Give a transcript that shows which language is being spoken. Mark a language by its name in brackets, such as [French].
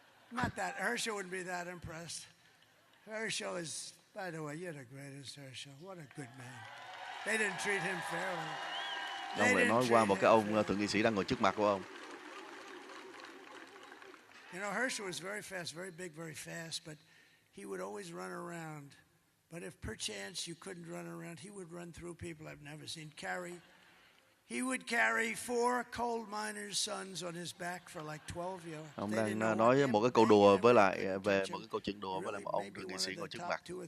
[English] Not that Herschel wouldn't be that impressed. Herschel is, by the way, you're the greatest, Herschel. What a good man. They didn't treat him fairly. [Vietnamese] Ông lại nói qua một cái ông thượng nghị sĩ đang ngồi trước mặt của ông. [English] You know, Herschel was very fast, very big, very fast, but he would always run around. But if perchance you couldn't run around, he would run through people I've never seen. He would carry 4 coal miners' sons on his back for like 12 years. [Vietnamese] Ông đang nói một cái câu đùa với lại về một cái câu chuyện đùa với lại một ông thượng nghị sĩ ngồi trước mặt.